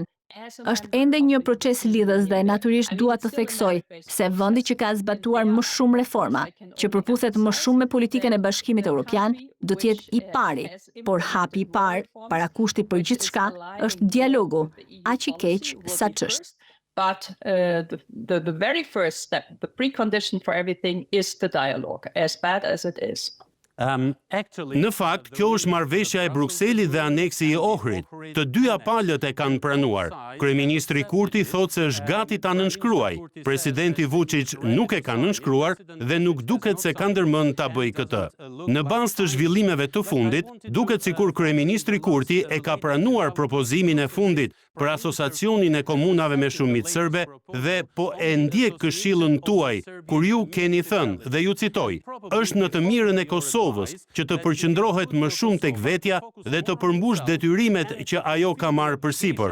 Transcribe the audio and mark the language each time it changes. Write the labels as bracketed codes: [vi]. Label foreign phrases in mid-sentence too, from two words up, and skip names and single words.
[sq] Është ende një proces lidhës dhe natyrisht dua të theksoj se vendi që ka zbatuar më shumë reforma, që përputhet më shumë me politikën e Bashkimit Evropian, do të jetë i pari, por hapi i parë, parakushti për gjithçka, është dialogu, aq i keq sa ç'është. [en] But the very first step, the precondition for everything is the dialogue, as bad as it is. [sq] Në fakt, kjo është marrëveshja e Brukselit dhe aneksi i Ohrit. Të dyja palët e kanë pranuar. Kryeministri Kurti thotë se është gati ta nënshkruajë. Presidenti Vučić nuk e ka nënshkruar dhe nuk duket se ka ndërmend ta bëjë këtë. Në bazë të zhvillimeve të fundit, duket sikur kryeministri Kurti e ka pranuar propozimin e fundit për asociacionin e komunave me shumicë serbe dhe po e ndjek këshillën tuaj, kur ju keni thënë, dhe ju citoj, është në të mirën e Kosovës që të përqendrohet më shumë tek vetja dhe të përmbush detyrimet që ajo ka marrë përsipër.